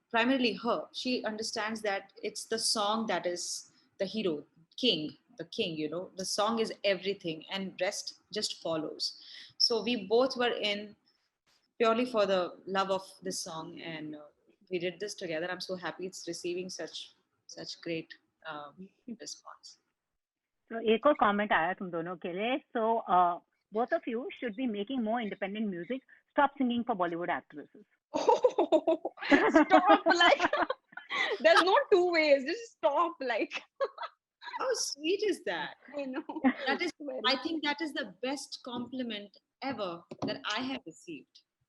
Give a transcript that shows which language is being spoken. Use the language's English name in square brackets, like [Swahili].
[English] primarily her, she understands that it's the song that is the hero, king, the king, you know, the song is everything and rest just follows. So we both were in purely for the love of this song, and we did this together. I'm so happy it's receiving such great um, response. [Hindi] तो एक और comment आया तुम दोनों के लिए. [English] So both of you should be making more independent music. Stop singing for Bollywood actresses. Oh, stop! Like, there's no two ways. Just stop. Like, How sweet is that? I know. That is, Very I think that is the best compliment ever that I have received.